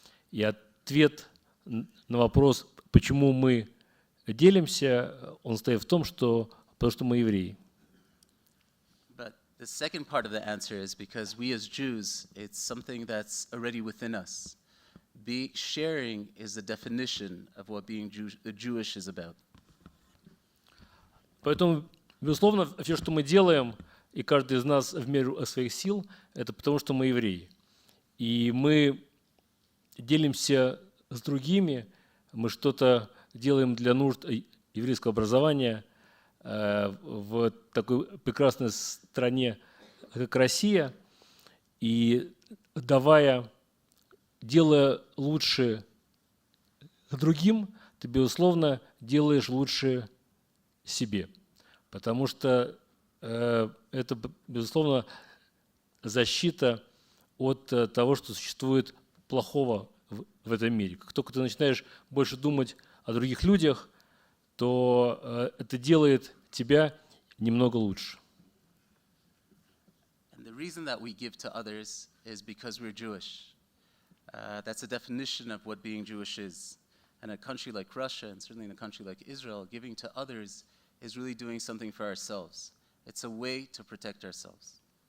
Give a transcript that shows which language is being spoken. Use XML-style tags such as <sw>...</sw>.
<ru>И ответ на вопрос, почему мы делимся, он стоит в том, потому что мы евреи.</ru> <en>But the second part of the answer is because we as Jews, it's something that's already within us. Sharing is the definition of what being Jewish is about.</en> <ru>Поэтому, безусловно, все, что мы делаем, и каждый из нас в меру своих сил, это потому, что мы евреи. И мы делимся с другими, мы что-то делаем для нужд еврейского образования в такой прекрасной стране, как Россия, и делая лучше другим, ты, безусловно, делаешь лучше себе. Потому что это, безусловно, защита от того, что существует плохого в этом мире. Как только ты начинаешь больше думать о других людях, то это делает тебя немного лучше.</ru> <en>And the reason that we give to others is because we're Jewish. That's a definition of what being Jewish is. And a country like Russia, and certainly in a country like Israel, giving to others is really doing something for ourselves. It's a way to protect ourselves.</en>